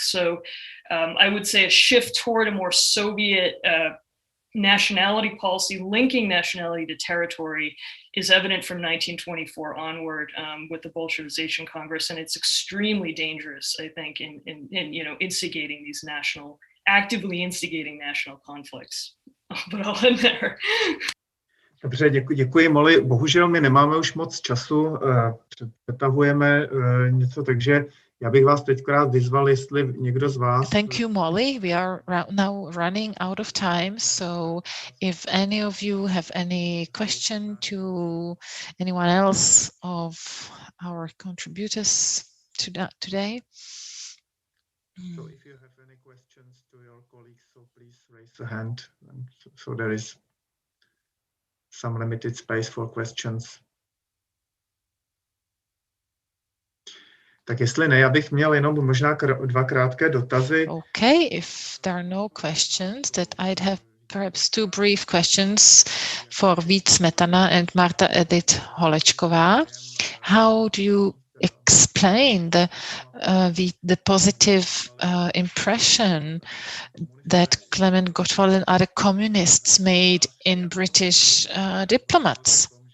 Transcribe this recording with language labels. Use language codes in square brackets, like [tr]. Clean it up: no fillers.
[en] So I would say a shift toward a more Soviet nationality policy, linking nationality to territory, is evident from 1924 onward with the Bolshevization Congress, and it's extremely dangerous, I think, in instigating these actively instigating national conflicts. But I'll end there. [cs] Dobře, děkuji, Molly. Bohužel my nemáme už moc času, přetahujeme něco, takže já bych vás teď rád vyzval, jestli někdo z vás... [en] Thank you, Molly. We are now running out of time, so if any of you have any question to anyone else of our contributors today. So if you have any questions to your colleagues, so please raise a hand. So there is some limited space for questions. [cs] Tak jestli ne, já bych měl jenom možná dva krátké dotazy. [en] Okay, if there are no questions, that I'd have perhaps two brief questions for Vít Smetana and Marta Edith Holečková. How do you explain the positive impression that Klement Gottwald and other communists made in British diplomats?